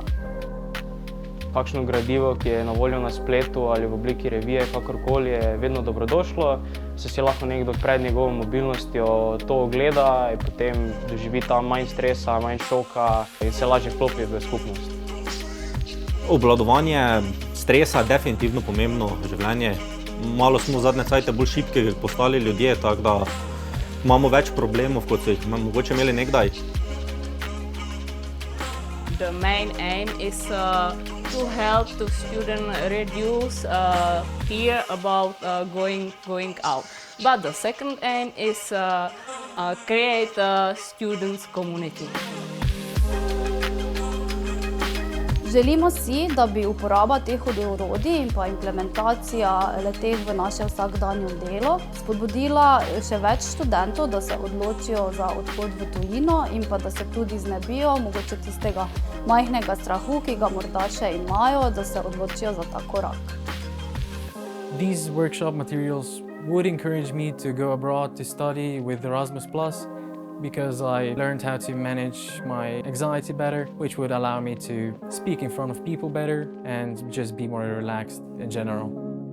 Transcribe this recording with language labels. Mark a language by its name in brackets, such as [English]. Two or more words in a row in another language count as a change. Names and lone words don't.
[Slovenian] Kakšno gradivo, ki je na voljo na spletu ali v obliki revije, kakorkoli, je vedno dobrodošlo, saj si lahko nekdo pred njegovo mobilnostjo to ogleda in potem doživi tam manj stresa, manj šoka in se lažje vklopi v skupnost. Obvladovanje stresa je definitivno pomembno v življenju. Malo smo zadnje cajte bolj šibki postali ljudje, tako da imamo več problemov, kot so jih mogoče imeli nekdaj. [English] The main aim is to help the student reduce fear about going out. But the second aim is create a students community. [Slovenian] Želimo si, da bi uporaba teh orodij in pa implementacija le-teh v naše vsakdanje delo spodbudila še več študentov, da se odločijo za odhod v tujino in pa da se tudi znebijo mogoče tistega majhnega strahu, ki ga morda še imajo, da se odločijo za ta korak. [English] These workshop materials would encourage me to go abroad to study with Erasmus+, because I learned how to manage my anxiety better, which would allow me to speak in front of people better and just be more relaxed in general.